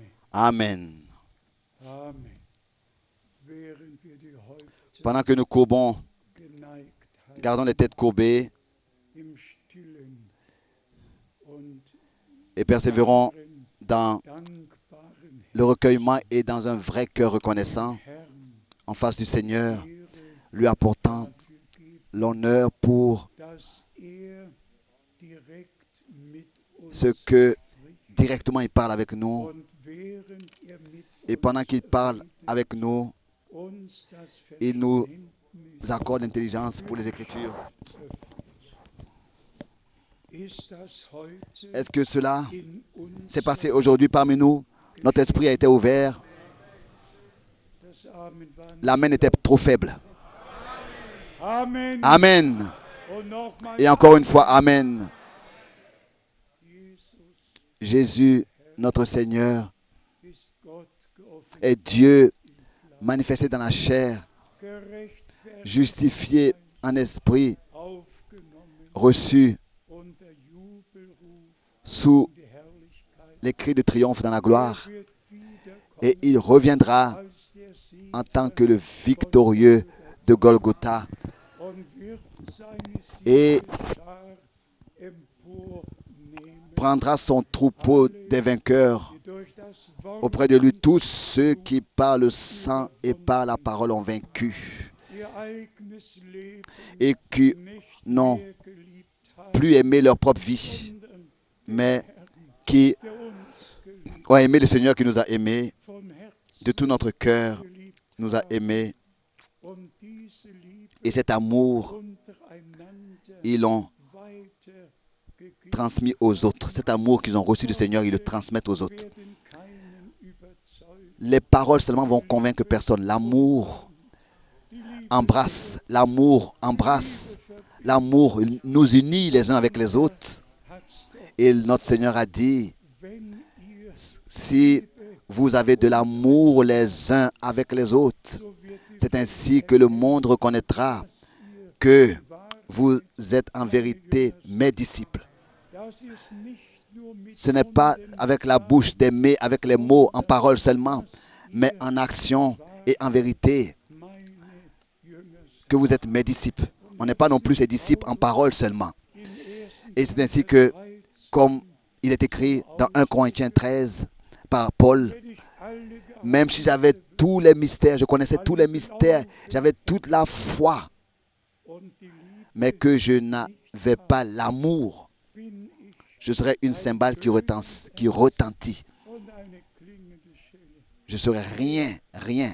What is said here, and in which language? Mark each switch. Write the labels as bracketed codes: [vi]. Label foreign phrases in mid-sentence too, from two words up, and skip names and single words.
[fr] Amen. Amen. [de] Während wir die Häupter [fr] Pendant que nous courbons, [de] geneigt halten, [fr] gardons les têtes courbées [de] im Stillen und [fr] et persévérons [de] ihren [fr] dans [de] dankbaren [fr] le recueillement et dans un vrai cœur reconnaissant [de] Herrn [fr] en face du Seigneur, [de] Ehre [fr] lui apportant [de] dafür geben, [fr] l'honneur pour [de] dass direkt mit uns [fr] ce que [de] spricht. [fr] directement il parle avec nous. [de] Und während mit [fr] Et pendant qu'il parle avec nous, [de] uns das [fr] il nous [de] Verständnis [fr] accorde l'intelligence pour les Écritures. [de] ist das heute [fr] Est-ce que cela [de] in uns [fr] s'est passé aujourd'hui parmi nous? Notre esprit a été ouvert. [de] das Amen war nicht. [fr] L'amen était trop faible. Amen. Amen. [de] Und nochmal [fr] Et encore une fois, Amen. [de] Jesus [fr] Jésus, notre Seigneur, [de] ist Gott geoffenbart, [fr] est Dieu manifesté dans la chair, [de] gerechtfertigt, [fr] justifié en esprit, [de] aufgenommen [fr] reçu [de] unter Jubelruf [fr] sous [de] die Herrlichkeit. [fr] les cris de triomphe dans la gloire. [de] Wird wiederkommen [fr] Et il reviendra [de] als der Sieg [fr] en tant que le victorieux de Golgotha. [de] und wird seine [fr] Et [de] Siegesschar empornehmen, [fr] prendra son troupeau des vainqueurs. [de] die durch das Wort [fr] Auprès de lui, tous ceux qui par le sang et par la parole ont vaincu [de] ihr eigenes Leben [fr] et qui [de] nicht [fr] n'ont [de] mehr geliebt haben, [fr] plus aimé leur propre vie, [de] sondern [fr] mais qui [de] der uns geliebt, [fr] ont aimé le Seigneur qui nous a aimés [de] von Herzen [fr] de tout notre cœur, [de] geliebt [fr] nous a aimés. [de] und diese Liebe [fr] Et cet amour, [de] untereinander [fr] ils l'ont [de] weitergegeben, [fr] transmis aux autres. Cet amour qu'ils ont reçu du Seigneur, ils le transmettent aux autres. [de] werden keinen überzeugen. [fr] Les paroles seulement vont convaincre personne. L'amour embrasse, l'amour embrasse, l'amour nous unit les uns avec les autres. Et notre Seigneur a dit, [de] Wenn ihr [fr] si vous avez de l'amour les uns avec les autres, c'est ainsi que le monde reconnaîtra que vous êtes en vérité mes disciples. [de] das ist nicht nur mit [fr] Ce n'est pas avec la bouche d'aimer, avec les mots, en parole seulement, mais en action et en vérité [de] meine Jünger [fr] que vous êtes mes disciples. On n'est pas non plus ses disciples en parole seulement. Et c'est ainsi que, comme il est écrit dans 1 Corinthiens 13 par Paul, [de] ich alle [fr] même si j'avais tous les mystères, je connaissais tous les mystères, j'avais toute la foi, [de] und die Liebe [fr] mais que je n'avais pas l'amour, [de] bin ich [fr] je serais une cymbale qui retentit. [de] und eine klingende Schelle, [fr] Je serais rien, rien,